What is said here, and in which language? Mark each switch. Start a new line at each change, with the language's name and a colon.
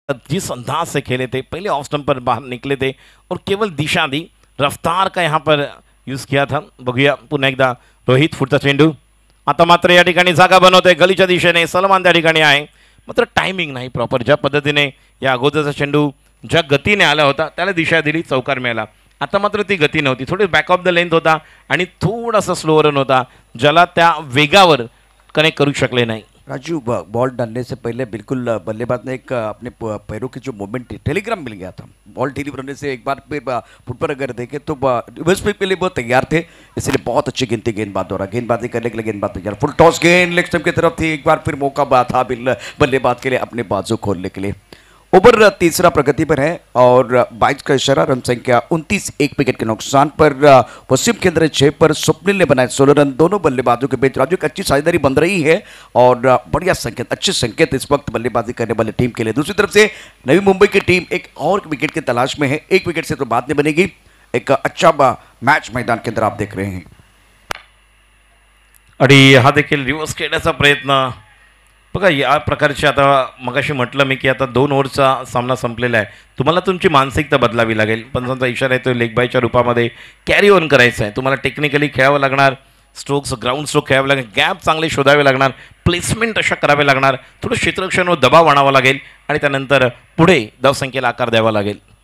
Hindi: जिस अंदाज से खेले थे, पहले ऑफ स्टंप पर बाहर निकले थे और केवळ दिशा दी, रफ्तार का यहाँ पर यूज किया था.
Marathi: बघूया पुन्हा एकदा रोहित पुढचा चेंडू. आता मात्र या ठिकाणी जागा बनवतोय गलीच्या दिशेने. सलमान त्या ठिकाणी आहे, मात्र टायमिंग नाही प्रॉपर. ज्या पद्धतीने या अगोदरचा चेंडू ज्या गतीने आला होता त्याला दिशा दिली, चौकार मिळाला. आता मात्र ती गती नव्हती, थोडी बॅक ऑफ द लेंथ होता आणि थोडासा स्लो रन होता, ज्याला त्या वेगावर कनेक्ट करू शकले नाही.
Hindi: राजू, बॉल डालने से पहले बिल्कुल बल्लेबाज ने एक अपने पैरों की जो मूवमेंट थी, टेलीग्राम मिल गया था. बॉल डिलीवर होने से एक बार फिर फुट पर अगर देखें तो रिवर्स स्वीप के लिए बहुत तैयार थे, इसलिए बहुत अच्छी गिनती गेंदबाज द्वारा. गेंदबाजी करने के लिए गेंदबाज तैयार. फुल टॉस गेंद लेग स्टंप की तरफ थी. एक बार फिर मौका था बल्लेबाज के लिए अपने बाजू खोलने के लिए. ओवर तीसरा प्रगति पर है और 22 का इशारा. रन संख्या 29, एक विकेट के नुकसान पर. वसीम के अंदर 6 पर, स्वप्निल ने बनाए 16 रन. दोनों बल्लेबाजों के बीच राजू एक अच्छी साझेदारी बन रही है और बढ़िया संकेत, अच्छे संकेत इस वक्त बल्लेबाजी करने वाली टीम के लिए. दूसरी तरफ से नवी मुंबई की टीम एक और विकेट की तलाश में है. एक विकेट से तो बात नहीं बनेगी. एक अच्छा मैच मैदान के अंदर आप देख रहे हैं
Marathi: आणि हा देखील रिव्हर्स खेळण्याचा प्रयत्न. बघा या प्रकारचे, आता मगाशी म्हटलं मी की आता 2 ओव्हरचा सामना संपलेला आहे. तुम्हाला तुमची मानसिकता बदलावी लागेल. पंचांचा इशारा येतो लेग बायच्या रूपामध्ये कॅरी ऑन करायचं आहे. तुम्हाला टेक्निकली खेळावं लागणार, स्ट्रोक्स ग्राउंड स्ट्रोक खेळावे लागेल, गॅप चांगले शोधावे लागणार, प्लेसमेंट अशा करावे लागणार, थोडं क्षेत्ररक्षणावर दबाव आणावा लागेल आणि त्यानंतर पुढे धावसंख्येला आकार द्यावा लागेल.